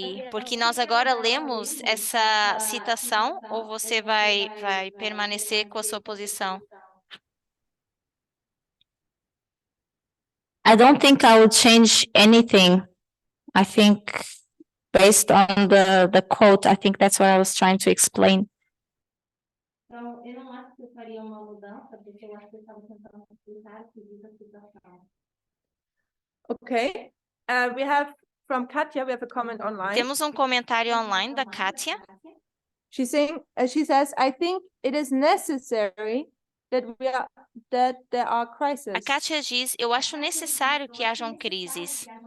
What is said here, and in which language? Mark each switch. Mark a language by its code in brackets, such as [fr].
[pt] Porque nós agora lemos essa citação, ou você vai permanecer com a sua posição? [en] I don't think I would change anything. I think based on the quote, I think that's what I was trying to explain. [pt] Então, eu não acho que eu faria uma mudança, porque eu acho que eu estava tentando explicar o que diz a situação. [en] Okay. We have from Katja, we have a comment online. [pt] Temos um comentário online da Kátia. [en] She's saying, she says, I think it is necessary that there are crises. [pt] A Kátia diz, eu acho necessário que hajam crises.